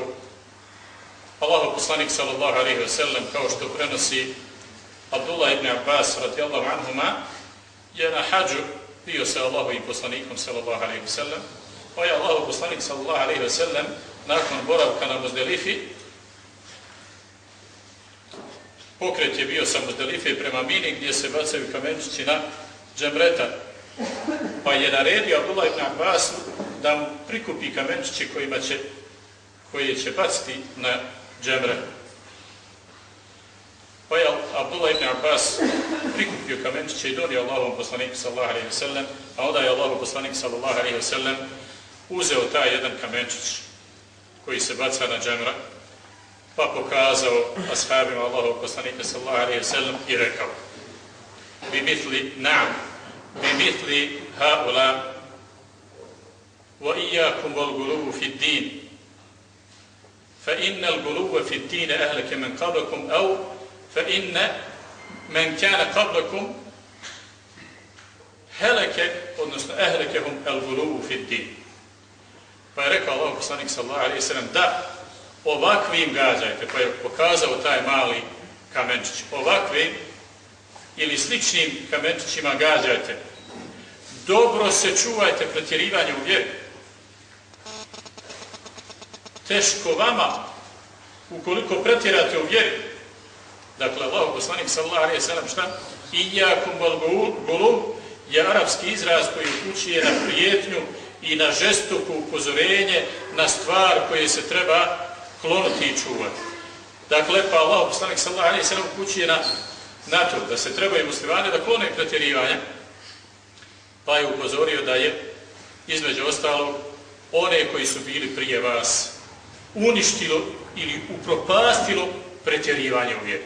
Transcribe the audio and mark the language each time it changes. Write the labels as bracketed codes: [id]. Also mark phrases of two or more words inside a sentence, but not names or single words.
[bs] Allahov poslanik [ar] صلى الله عليه وسلم, [bs] kao što prenosi Abdullah ibn Abbas [ar] رضي الله عنهما, [bs] je na hadžu bio sa Allahovim poslanikom [ar] صلى الله عليه وسلم, [bs] pa je Allahov poslanik [ar] صلى الله عليه وسلم [bs] nakon boravka na Muzdelifi, pokret je bio sa Muzdelife prema Mini gdje se bacaju kamenčići na džemreta, pa je naredio Abdullah ibn Abbas da mu prikupi kamenčići koje će baciti na džemre. Pa je Abdullah ibn Abbas prikupio kamenčiće i donio Allahovom poslaniku [ar] صلى الله عليه وسلم, [bs] a onda je Allahov poslanik [ar] صلى الله عليه وسلم [bs] uzeo taj jedan kamenčić koji se baca na džemra, pa pokazao ashabima Allahovog poslanika [ar] صلى الله عليه وسلم [bs] i rekao: [ar] "بمثل نعم، بمثل هؤلاء وإياكم والغلو في الدين، فإن الغلو في الدين أهلك من قبلكم أو فإن من كان قبلكم هلك، odnosno أهلكهم الغلو في الدين." [bs] Pa je rekao Allahov poslanik [ar] صلى الله عليه وسلم [bs] da ovakvim gađajte, pa je pokazao taj mali kamenčić, ovakvim ili sličnim kamenčićima gađajte. Dobro se čuvajte pretjerivanja u vjeri. Teško vama ukoliko pretjerate u vjeri. Dakle, Allahov poslanik [ar] صلى الله عليه وسلم [bs] šta? [ar] إياكم والغلو [bs] je arapski izraz koji upućuje na prijetnju i na žestoko upozorenje na stvar koje se treba klonuti i čuvati. Dakle, pa Allahov poslanik [ar] صلى الله عليه وسلم [bs] upućuje na to da se trebaju muslimani da klone pretjerivanja, pa je upozorio da je između ostalog one koji su bili prije vas uništilo ili upropastilo pretjerivanje u vjeri.